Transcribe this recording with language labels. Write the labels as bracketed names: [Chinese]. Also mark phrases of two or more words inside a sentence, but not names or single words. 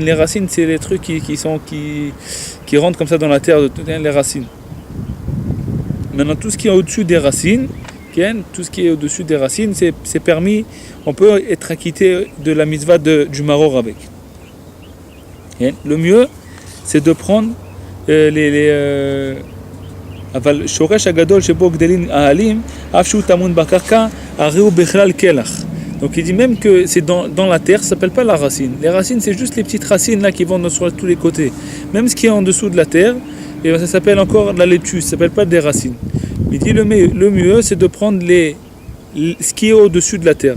[French] Les racines, c'est les trucs qui rentrent comme ça dans la terre, les racines. Maintenant, tout ce qui est au-dessus des racines, tout ce qui est au-dessus des racines, c'est permis. On peut être acquitté de la mitzvah du maror avec. Le mieux, c'est de prendre [Hebrew] אבל שורש הגדול שבו גדלים העלים, אף שהוא טמון בקרקע, הרי הוא בכלל קלח. [French] Donc il dit même que c'est dans la terre, ça s'appelle pas la racine. Les racines, c'est juste les petites racines là qui vont sur tous les côtés. Même ce qui est en dessous de la terre, et ça s'appelle encore de la laitue, ça s'appelle pas des racines. Il dit le mieux, c'est de prendre ce qui est au-dessus de la terre.